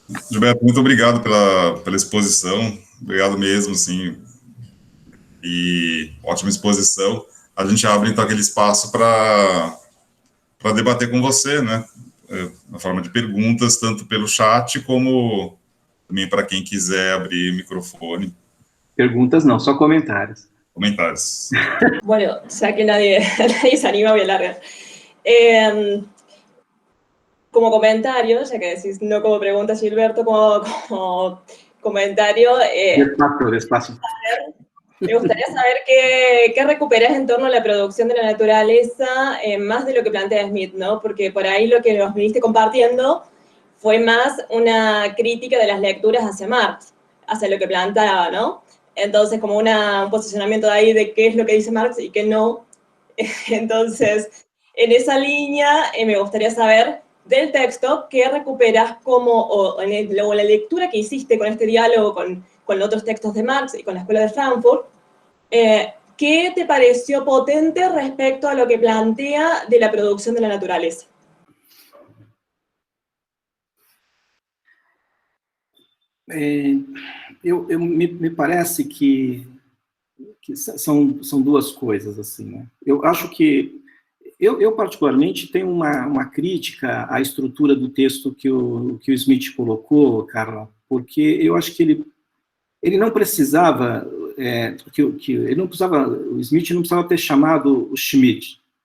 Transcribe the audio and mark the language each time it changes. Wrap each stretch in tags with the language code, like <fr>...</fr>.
<pt>Gilberto, muito obrigado pela exposição, obrigado mesmo, sim, e ótima exposição. A gente abre, então, aquele espaço para debater com você, né, na forma de perguntas, tanto pelo chat, como também para quem quiser abrir o microfone. Perguntas não, só comentários. Comentários.</pt> <es>Bueno, ya que nadie se anima, voy a largar. Como comentario, ya que decís no como pregunta, Gilberto, como comentario... Despacio. Me gustaría saber qué recuperás en torno a la producción de la naturaleza, más de lo que plantea Smith, ¿no? Porque por ahí lo que nos viniste compartiendo fue más una crítica de las lecturas hacia Marx, hacia lo que planteaba, ¿no? Entonces, como un posicionamiento de ahí de qué es lo que dice Marx y qué no. Entonces, en esa línea, me gustaría saber del texto qué recuperas o la lectura que hiciste con este diálogo con otros textos de Marx y con la Escuela de Frankfurt, ¿qué te pareció potente respecto a lo que plantea de la producción de la naturaleza? Me parece que</es> <pt>são duas coisas, assim, né? Eu acho que, eu particularmente tenho uma crítica à estrutura do texto que o Smith colocou, Carla, porque eu acho que ele não precisava, o Smith não precisava ter chamado o Schmitt,</pt>